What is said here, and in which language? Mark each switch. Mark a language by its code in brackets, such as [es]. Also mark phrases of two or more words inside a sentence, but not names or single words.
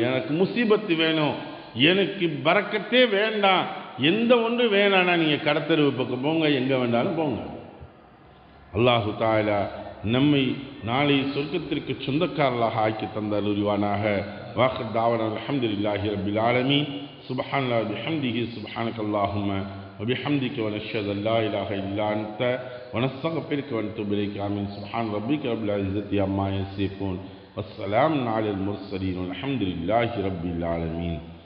[ta] எனக்கு முசீபத்து வேணும், எனக்கு பரக்கத்தே வேண்டாம், எந்த ஒன்று வேணான்னா நீங்கள் கடத்தெருவு பக்கம் போங்க, எங்கே வேண்டாலும் போங்க. [ar] الله تعالى [ta] நம்மை நாளை சொர்க்கத்திற்கு சொந்தக்காரர்களாக ஆக்கி தந்தார் உரிவானாக. [ar] وآخر دعوانا الحمد لله رب العالمين. سبحان الله بحمده سبحانك اللهم وبحمدك ونشهد أن لا إله إلا أنت ونستغفرك ونتوب إليك. آمين. سبحان ربك رب العزة عما يصفون والسلام على المرسلين والحمد لله رب العالمين.